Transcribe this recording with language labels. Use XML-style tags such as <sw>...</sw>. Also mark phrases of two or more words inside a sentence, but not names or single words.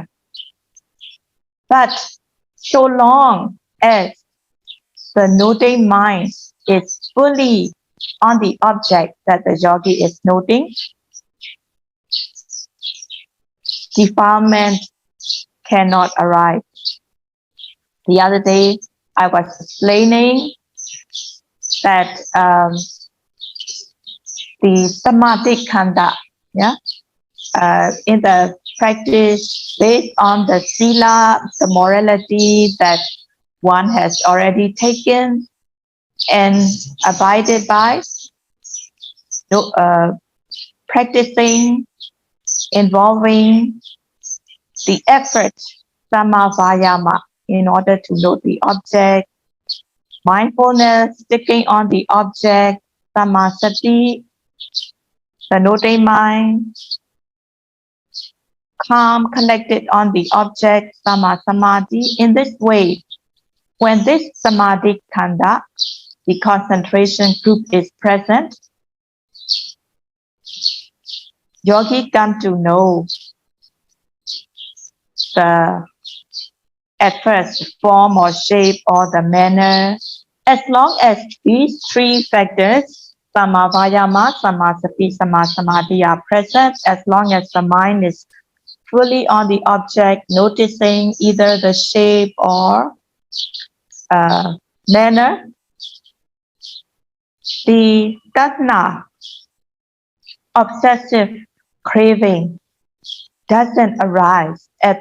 <en>But so long as the noting mind is fully on the object that the yogi is noting, defilement cannot arise. The other day, I was explaining that the</en> <pi>samadhi khanda,</pi> <en>in the practice based on the sila, the morality that one has already taken and abided by, practicing involving the effort, samavayama, in order to note the object, mindfulness, sticking on the object, samasati, the noting mind, calm, connected on the object, samasamadhi. In this way, when this</en> <pi>samadhi khanda,</pi> <en>the concentration group is present, yogi come to know the at first form or shape or the manner. As long as these three factors,</en> <pi>samavayama, samasati, samasamadhi,</pi> <en>are present, as long as the mind is fully on the object, noticing either the shape or manner, the tasna, obsessive craving, doesn't arise at</en>